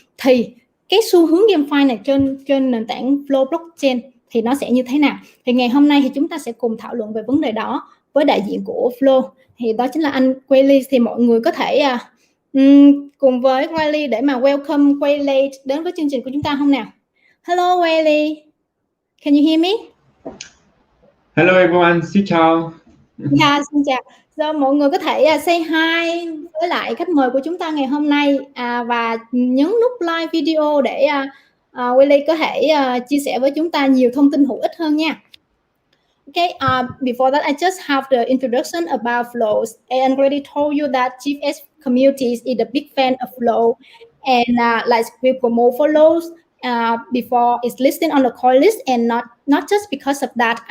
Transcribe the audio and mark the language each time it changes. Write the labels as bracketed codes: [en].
[vi] Thì cái xu hướng GameFi này trên nền tảng Flow blockchain thì nó sẽ như thế nào? Thì ngày hôm nay thì chúng ta sẽ cùng thảo luận về vấn đề đó với đại diện của Flow, thì đó chính là anh Quaylee. Thì mọi người có thể cùng với Quaylee để mà welcome Quaylee đến với chương trình của chúng ta không nào? [en] Hello Quaylee, can you hear me? Hello everyone, [vi] xin chào. Yeah, xin chào. So, mọi người có thể [en] say hi [vi] với lại khách mời của chúng ta ngày hôm nay và nhấn nút like video để Quaylee có thể chia sẻ với chúng ta nhiều thông tin hữu ích hơn nha. [en] Okay, before that, I just have the introduction about flows. And already told you that GFS communities is a big fan of flow, and like we promote flows before it's listed on the coin list, and not just because of that.